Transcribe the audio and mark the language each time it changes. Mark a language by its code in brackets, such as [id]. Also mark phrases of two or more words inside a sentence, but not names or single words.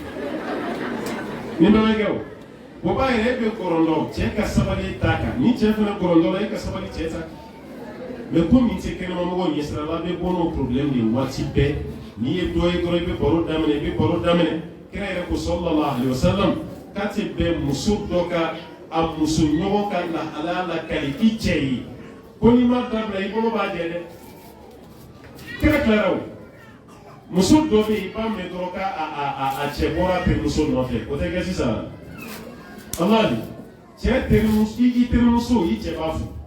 [bm] ni bɛɛ kɛ o b'a yɛrɛ e bɛ gɔrɔndɔ cɛ ka sabali t'a kan ni cɛ fana gɔrɔndɔ la e ka sabali cɛ ta kan mais komi tɛ kɛnɛmamɔgɔ ɲɛsira la a bɛ bɔ n'o problème de waati bɛɛ n'i ye dɔ ye dɔrɔn i bɛ baro daminɛ kira yɛrɛ ko [ar] صلى الله عليه وسلم [bm] k'a tɛ bɛn muso dɔ ka a muso ɲɔgɔn ka lahalaya lakali i cɛ ye ko n'i ma dabila i bolo b'a jɛ dɛ kira tilara o muso dɔ bɛ yen i b'a mɛn dɔrɔn k'a cɛ bɔra terimuso nɔfɛ o tɛ kɛ sisan alaali cɛ terimuso i terimuso i cɛ b'a fo